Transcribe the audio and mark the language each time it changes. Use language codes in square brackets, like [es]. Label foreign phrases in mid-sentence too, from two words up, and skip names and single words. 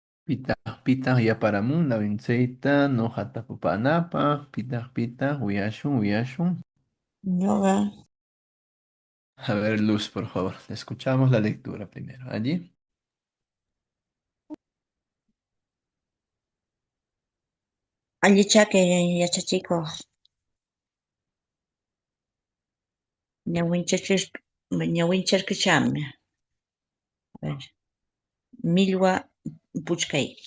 [qu] Pitaq yaparamunla winchayta ñuqata pupanapaq pitaq uyashun. Ñuqa [es] A ver, Luz, por favor, escuchamos la lectura primero. Allí. [qu] allichake yachachikuq ñawinchashkashami. [es] A ver, [qu] millwa puchkay.